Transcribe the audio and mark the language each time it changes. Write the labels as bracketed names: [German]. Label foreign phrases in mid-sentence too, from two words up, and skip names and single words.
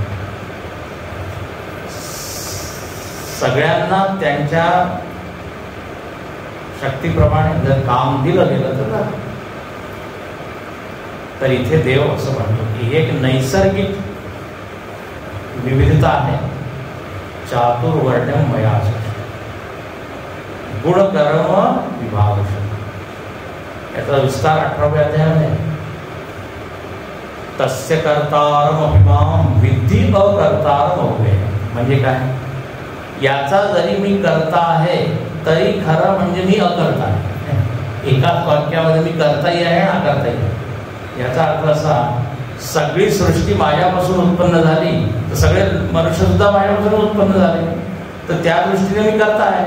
[Marathi] सगळ्यांना त्यांच्या शक्तीप्रमाणे जर काम दिलं गेलं तर इथे देव असं म्हणतो की एक नैसर्गिक विविधता आहे. [Sanskrit] चातुर्वर्ण्यम मया गुणकर्म विभाग. [Marathi] याचा विस्तार 18व्या अध्यायामध्ये. [Sanskrit] तस्य कर्तारम अभिमाम विद्धि अकर्तारम अव्ययम. [Marathi] म्हणजे काय? याचा जरी मी करता आहे तरी खरं म्हणजे मी अकर्ता आहे. एकाच वाक्यामध्ये मी करताही आहे आणि अकर्ताही आहे. याचा अर्थ असा, सगळी सृष्टी माझ्यापासून उत्पन्न झाली तर सगळे मनुष्य सुद्धा माझ्यापासून उत्पन्न झाले, तर त्या दृष्टीने मी करता आहे.